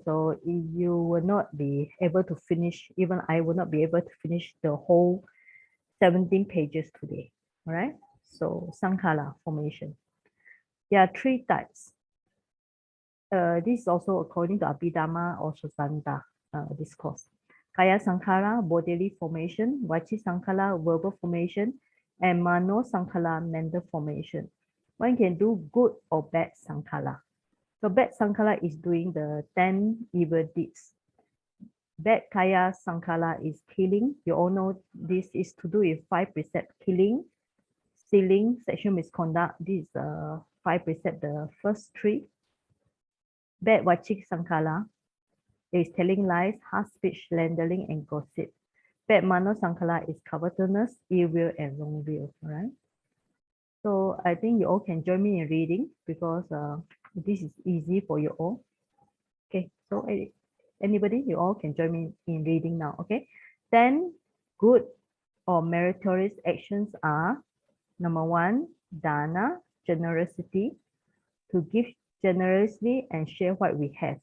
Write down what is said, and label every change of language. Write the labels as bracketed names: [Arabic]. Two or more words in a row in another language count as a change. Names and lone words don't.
[English] So you will not be able to finish, even I will not be able to finish the whole 17 pages today. All right. So sankhara formation. There are three types. This is also according to Abhidhamma or Susanta discourse. [Pali] Kaya sankhara, [English] bodily formation, [Pali] vachi sankhara, [English] verbal formation, and [Pali] mano sankhara, [English] mental formation. One can do good or bad sankhara. So bad sankhara is doing the 10 evil deeds. Bad [Pali] kaya sankhara [English] is killing. You all know this is to do with 5 precepts: killing, stealing, sexual misconduct. This is 5 precepts, the first 3. Bad [Pali] vachik sankhara [English] is telling lies, harsh speech, slandering, and gossip. Bad [Pali] mano sankhara [English] is covetousness, ill will, and wrong will. All right. So I think you all can join me in reading, because this is easy for you all. Okay, so anybody, you all can join me in reading now. Okay, 10 good or meritorious actions are: number 1, dana, generosity, to give generously and share what we have.